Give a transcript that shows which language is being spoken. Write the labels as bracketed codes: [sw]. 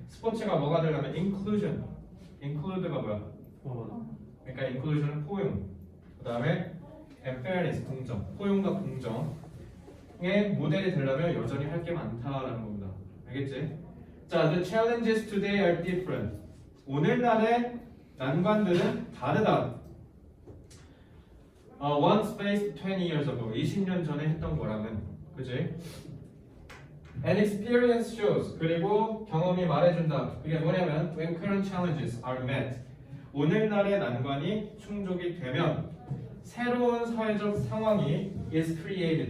[ko] 스포츠가 뭐가 되려면 inclusion. include가 뭐야? 그러니까 inclusion은 포용. 그 다음에 [en] and fairness [ko] 공정. 포용과 공정의 모델이 되려면 여전히 할 게 많다라는 겁니다. 알겠지? [en] 자, the challenges today are different. [ko] 오늘날의 난관들은 다르다. [en] Once faced 20 years ago. [ko] 20년 전에 했던 거랑은, 그지? [en] And experience shows. [ko] 그리고 경험이 말해준다. 그게 뭐냐면 [en] when current challenges are met. [ko] 오늘날의 난관이 충족이 되면 새로운 사회적 상황이 [en] is created.